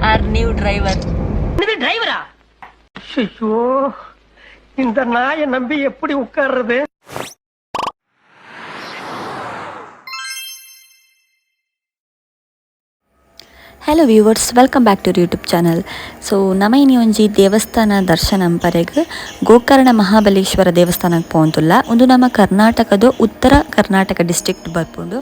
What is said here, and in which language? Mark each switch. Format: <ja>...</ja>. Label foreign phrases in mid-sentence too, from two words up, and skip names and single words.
<en>our new driver.</en> <ta>டிரைவரா? ஐயோ, இந்த நாயை நம்பி எப்படி உட்கார்றது?</ta> <en>Hello viewers, welcome back to YouTube channel.</en> <tcy>ಸೊ ನಮೈನಿ ಒಂಜಿ ದೇವಸ್ಥಾನ ದರ್ಶನ ಪರೆಗ್ ಗೋಕರ್ಣ ಮಹಾಬಲೇಶ್ವರ ದೇವಸ್ಥಾನಕ್ಕೆ ಪೋಂತುಲ್ಲ. ಒಂದು ನಮ್ಮ ಕರ್ನಾಟಕದ ಉತ್ತರ ಕರ್ನಾಟಕ ಡಿಸ್ಟ್ರಿಕ್ಟ್ ಬರ್ಪುಂಡು.</tcy>